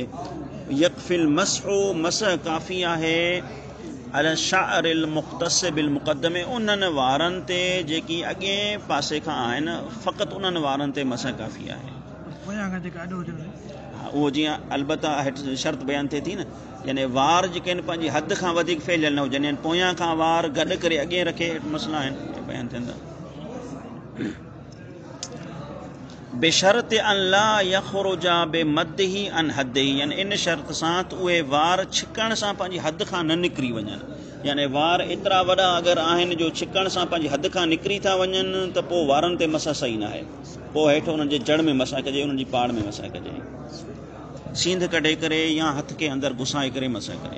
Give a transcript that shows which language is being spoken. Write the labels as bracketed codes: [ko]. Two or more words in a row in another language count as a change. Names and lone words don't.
[ar] يكفي المسح [sd] मसह काफ़ी आहे [ar] الشعر المختص بالمقدم, [sd] उन्हनि वारनि ते जेकी अॻे पासे खां आहिनि, फ़क़ति उन्हनि वारनि ते मसह काफ़ी आहे। हा, उहो जीअं अलबत्ता हेठि शर्त बयानु थिए थी न, यानी वार जेके आहिनि पंहिंजी हद खां वधीक फैलियल न हुजनि, यानी पोयां खां वार गॾु करे अॻे रखे, मसइला आहिनि बयानु थींदा। [ar] بشرط أن لا يخرج بمده عن حده, [sd] यानी इन शर्त सां त उहे वार छिकण सां पंहिंजी हद खां न निकिरी वञनि। यानी वार एतिरा वॾा अगरि आहिनि जो छिकण सां पंहिंजी हद खां निकिरी था वञनि त पोइ वारनि ते मसह सही न आहे। पोइ हेठि उन्हनि जे जड़ में मसह कजे, उन्हनि जी पाड़ में मसह कजे, सींध कढे करे या हथ खे अंदरि घुसाए करे मसह करे।